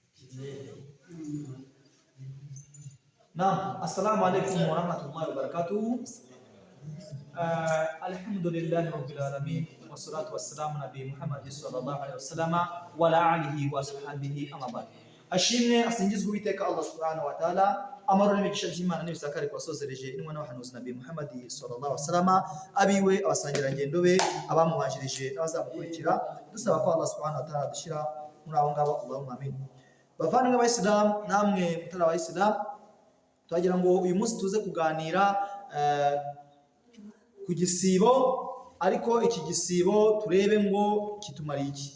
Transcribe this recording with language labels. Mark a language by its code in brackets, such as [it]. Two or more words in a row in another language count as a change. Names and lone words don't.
[ar] نعم السلام عليكم ورحمة الله وبركاته. الحمد لله رب العالمين والصلاة والسلام على نبي محمد صلى الله عليه وسلم وعلى آله وصحبه أما بعد. [rw] ashimwe asingizwe Uwiteka [ar] الله سبحانه وتعالى, [rw] amahoro n'imigisha by'Imana n'ibisakare kwasozereje intumwa n'abahanuzi Nabii Muhammad [ar] صلى الله عليه وسلم, [rw] abiwe abasangira ngendo be, abamuhajirije n'abazamukurikira, dusaba ko [ar] الله سبحانه وتعالى [rw] dushira muri abo ngabo. [ar] اللهم آمين. [rw] Bavandimwe b'Abayisilamu namwe mutari Abayisilamu, twagira ngo uyu munsi tuze kuganira ku gisibo, ariko iki gisibo turebe ngo kitumara iki.